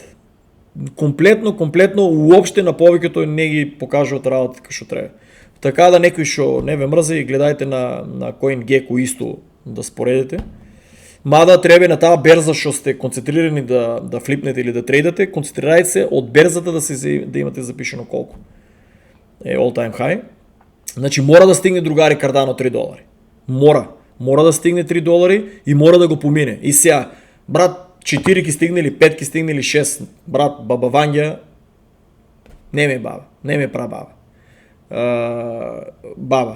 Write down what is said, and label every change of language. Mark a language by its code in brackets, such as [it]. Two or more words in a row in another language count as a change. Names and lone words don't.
[mk] Комплетно, уопште на повеќето не ги покажуваат работа како што треба. Така да некој што не ве мрзи, гледајте на CoinGecko исто да споредите. Мада треба на таа берза што сте концентрирани да флипнете или да трейдате, концентрирајте се од берзата да имате запишано колку. [en] All time high. [mk] Значи мора да стигне другари Кардано $3. Мора да стигне $3 и мора да го помине. И сега, брат, 4 ки стигне или 5 ки стигне или 6, брат, баба Вања не ме баба, не ме прабаба. Баба.